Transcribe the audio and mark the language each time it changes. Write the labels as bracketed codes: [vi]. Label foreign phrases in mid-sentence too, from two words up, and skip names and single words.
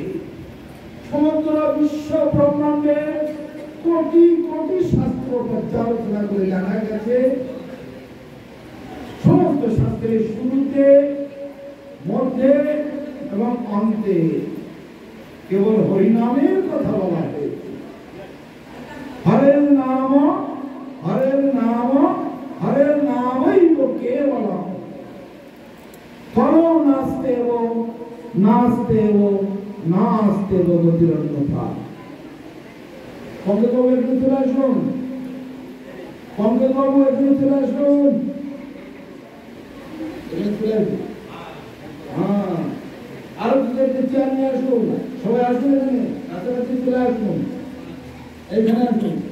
[bn] সমগ্র বিশ্ব ব্রহ্মাণ্ডের কোটি কোটি শাস্ত্র পর্যালোচনা করে জানা গেছে সমস্ত শাস্ত্রের শুরুতে, মধ্যে এবং অন্তে কেবল হরিনামের কথা বলা হয়েছে। [sa] হরের নাম হরের নাম হরের নামই কেবলম করো নাস্তেব নাস্তেব নাস্তেব গতিরন্যথা। [bn] কমকে কবে একটু চলে আসুন, কমকে কবে একটু চলে আসুন। হ্যাঁ, আরো দুটো চেয়ার নিয়ে আসুন, সবাই আসুন, এখানে কাছাকাছি চলে আসুন, এইখানে আসুন।